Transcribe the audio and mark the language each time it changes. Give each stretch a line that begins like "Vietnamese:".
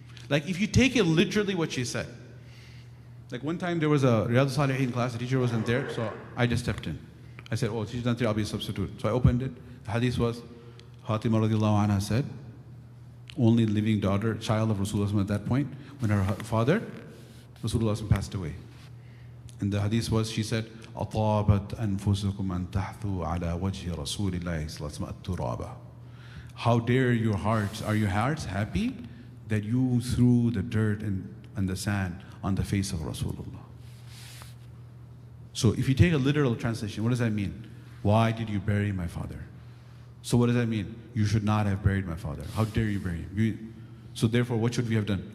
English: Like, if you take it literally what she said. Like, one time there was a Riyadh Salihin class, the teacher wasn't there, so I just stepped in. I said, oh, teacher's not there, I'll be a substitute. So I opened it. The hadith was, Fatima radhiyallahu anha said, only living daughter, child of Rasulullah at that point, when her father, Rasulullah passed away. And the hadith was, she said,
Arabic: أَطَابَتْ أَنفُسُكُمْ أَن تَحْثُوا عَلَى وَجْهِ رَسُولِ اللَّهِ صَلَّى اللَّهُ عَلَيْهِ وَسَلَّمَ.
English: How dare your hearts, are your hearts happy that you threw the dirt and the sand on the face of Rasulullah? So if you take a literal translation, what does that mean? Why did you bury my father? So what does that mean? You should not have buried my father. How dare you bury him? So therefore, what should we have done?